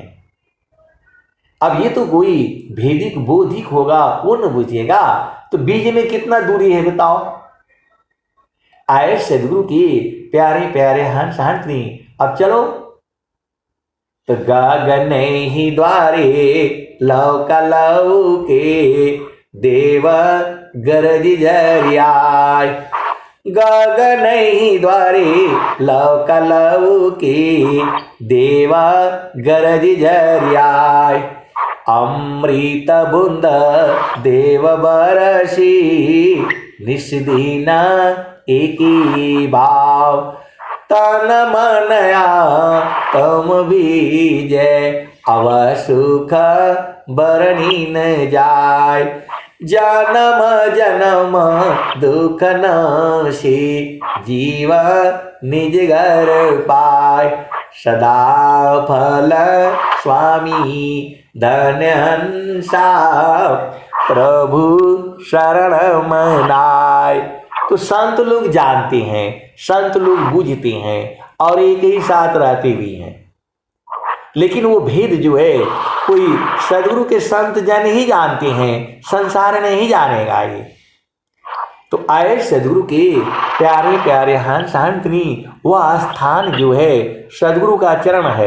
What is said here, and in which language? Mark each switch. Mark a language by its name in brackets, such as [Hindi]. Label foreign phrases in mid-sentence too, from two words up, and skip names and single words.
[Hindi] अब ये तो कोई भेदिक बोधिक होगा, वो न बुझेगा। तो बीज में कितना दूरी है बताओ? आए सदगुरु की प्यारे प्यारे हंस हंसनी। अब चलो, तो गगन ही द्वारे लौका लौके, देव गरज जरियाय, गगन ही द्वारे लौका लौके, देवा गरज जरियाय, अमृत बूंद देव बरसी, निस्दीना एक ही भाव, तन मनया तम बीजे, अव सुख बरनी न जाय, जन्म जन्म दुख नाशी, जीव निज घर पाय, सदा फल स्वामी धन्य हंसा, प्रभु शरण मनाय। तो संत लोग जानते हैं, संत लोग बूझते हैं और एक ही साथ रहते भी हैं, लेकिन वो भेद जो है कोई सदगुरु के संत जन ही जानते हैं, संसार नहीं जानेगा ये। तो आए सदगुरु के प्यारे प्यारे हंस हंसनी, वह स्थान जो है सदगुरु का चरण है।